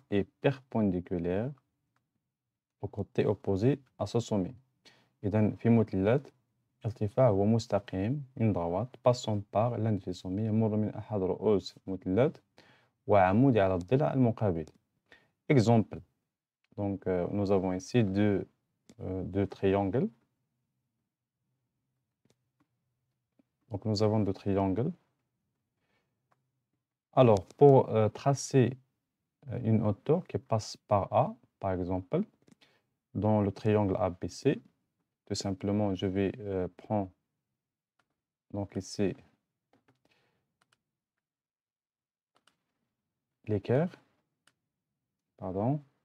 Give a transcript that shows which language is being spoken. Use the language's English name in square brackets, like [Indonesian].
[French] Est perpendiculaire au côté opposé à ce sommet. [Arabic] إذن في مثلث ارتفاع هو مستقيم [French] une droite passant par l'un de ses sommets [Arabic] يمر من أحد رؤوس مثلث وعمودي على الضلع المقابل. [French] Exemple. Donc nous avons ici deux triangles. Donc nous avons deux triangles. Alors pour tracer une hauteur qui passe par A, par exemple, dans le triangle ABC, tout simplement je vais prendre donc ici l'équerre, pardon.